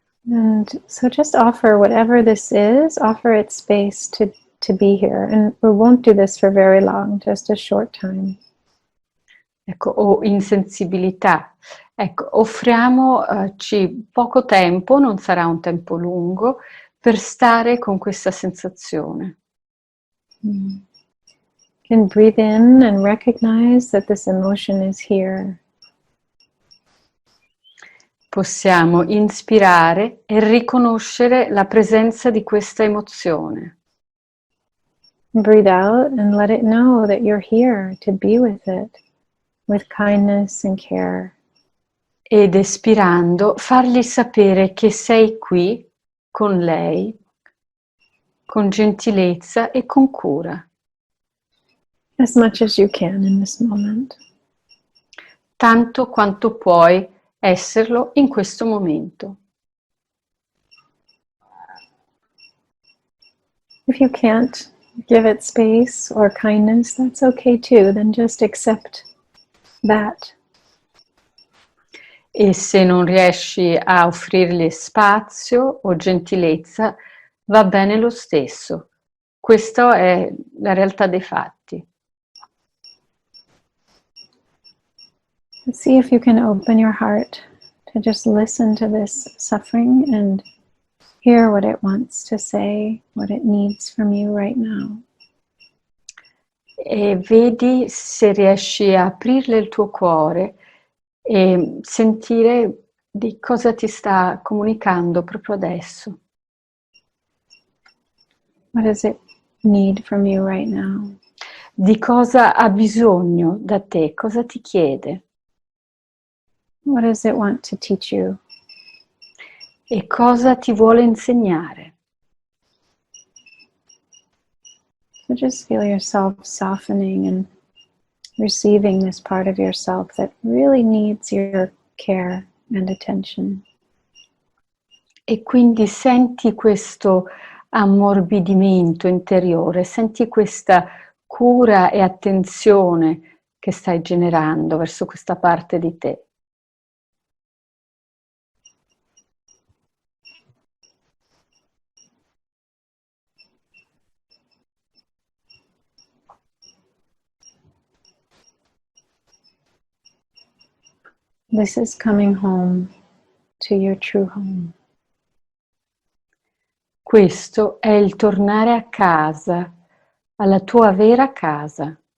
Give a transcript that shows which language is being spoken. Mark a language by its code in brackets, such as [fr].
[en] And so just offer whatever this is, offer it space to be here. And we won't do this for very long, just a short time. [it] Ecco, o insensibilità. Ecco, offriamoci poco tempo, non sarà un tempo lungo, per stare con questa sensazione. [en] You can breathe in and recognize that this emotion is here. [it] Possiamo inspirare e riconoscere la presenza di questa emozione. [en] Breathe out and let it know that you're here to be with it, with kindness and care. [it] Ed espirando, fargli sapere che sei qui con lei, con gentilezza e con cura. [en] As much as you can in this moment. [it] Tanto quanto puoi esserlo in questo momento. [en] If you can't give it space or kindness, that's okay too. Then just accept that. [it] E se non riesci a offrirgli spazio o gentilezza, va bene lo stesso. Questa è la realtà dei fatti. [en] See if you can open your heart to just listen to this suffering and hear what it wants to say, what it needs from you right now. [it] E vedi se riesci a aprirle il tuo cuore e sentire di cosa ti sta comunicando proprio adesso. [en] What does it need from you right now? [it] Di cosa ha bisogno da te, cosa ti chiede [en] What does it want to teach you? [it] e cosa ti vuole insegnare. [en] So just feel yourself softening and receiving this part of yourself that really needs your care and attention. [it] E quindi senti questo ammorbidimento interiore, senti questa cura e attenzione che stai generando verso questa parte di te. [en] This is coming home to your true home. [it] Questo è il tornare a casa, alla tua vera casa.